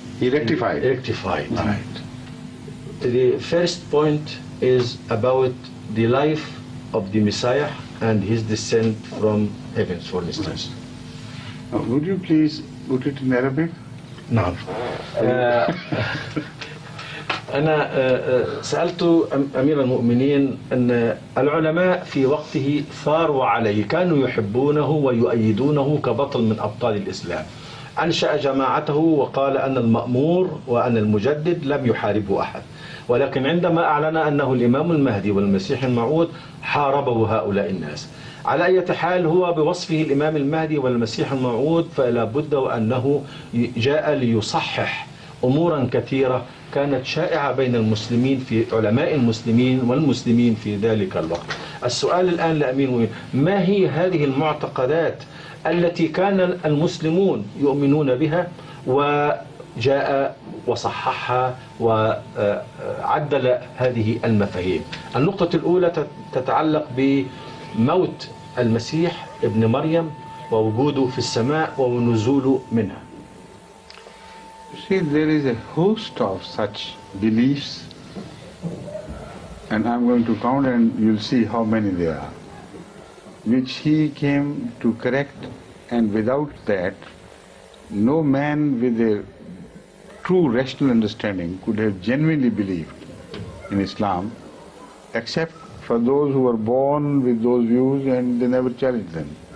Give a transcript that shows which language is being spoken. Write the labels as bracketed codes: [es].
[en] He rectified. Right. The first point is about the life of the Messiah and his descent from heavens, for instance. Would you please put it in Arabic? [ar] نعم. أنا سألت أمير المؤمنين أن العلماء في وقته ثاروا عليه، كانوا يحبونه ويؤيدونه كبطل من أبطال الإسلام. أنشأ جماعته وقال أن المأمور وأن المجدد لم يحاربه أحد، ولكن عندما أعلن أنه الإمام المهدي والمسيح الموعود حاربه هؤلاء الناس. على أي حال هو بوصفه الإمام المهدي والمسيح الموعود فلا بد أنه جاء ليصحح أمورا كثيرة كانت شائعة بين المسلمين، في علماء المسلمين والمسلمين في ذلك الوقت. السؤال الآن لأمين، ما هي هذه المعتقدات التي كان المسلمون يؤمنون بها وجاء وصححها وعدل هذه المفاهيم؟ النقطة الأولى تتعلق بموت المسيح ابن مريم ووجوده في السماء ونزوله منها. [en] See, there is a host of such beliefs, and I'm going to count and you'll see how many there are, which he came to correct, and without that, no man with a true rational understanding could have genuinely believed in Islam, except for those who were born with those views and they never challenged them.